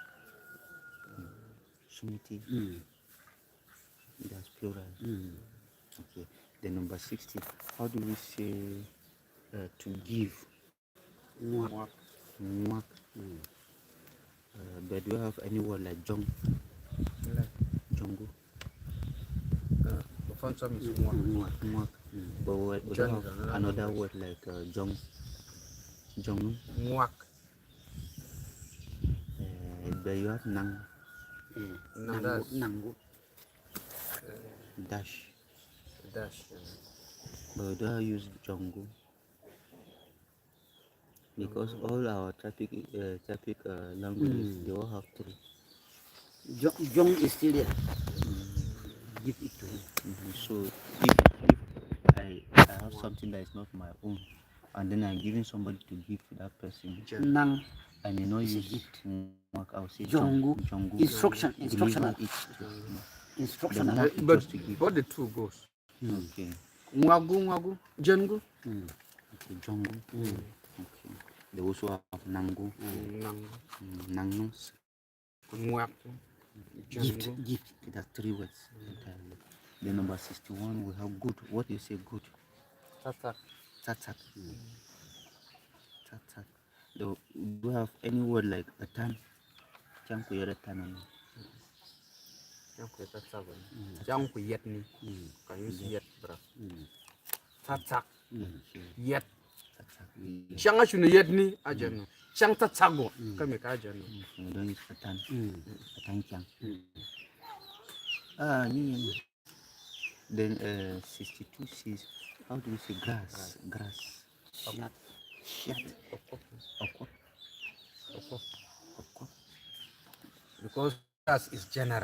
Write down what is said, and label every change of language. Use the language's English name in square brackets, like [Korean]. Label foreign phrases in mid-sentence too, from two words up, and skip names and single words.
[English] Sumti. That's plural. Okay. Then number 60. How do we say to give? [Tyap] Muak. Muak. [English] But do you have any word like jong? [Tyap] Jongo. [English] Fantswam is one. [Tyap] Muak. [English] But we don't have another word like jong. [Tyap] Jong. Muak. [English] But you have nang. [Tyap] Nanggu. [English] Dash. Dash. But we don't use jongo. Because all our traffic languages, they all have three. Jong is still there. Give it to him. So if I have something that is not my own, and then I'm giving somebody to give to that person, [Tyap] Nang. [English] I may not It's a use gift. I will say [Tyap] Jongu. jongu. [English] Instructional. Deliver it. Instructional. But Just to give. what the two goes? Okay. [Tyap] Mwagu. Jengu. [English] Okay. Jongu. Okay. They also have nangu. [Tyap] Nang. Nangnus. Muak. [English] Gift. Okay, that's three words entirely. Then number 61 we have good. What do you say good? [Tyap] Tatak. Tatak. Tatak. [English] Do you have any word like a tan? [Tyap] Chanku yere tan. Chanku tatak. Chanku yet ni. [English] Can you use yet, bro? Tatak. [Tyap] Yet. Tatak. Changa shunu yet ni ajano. Chang tatago. Kame ka ajano. [English] We don't use a tan. [Tyap] A tan chang. [English] Yeah. Then 62 says, how do we say grass? [Tyap] Grass. Shat. Okop. [English] Because grass is general.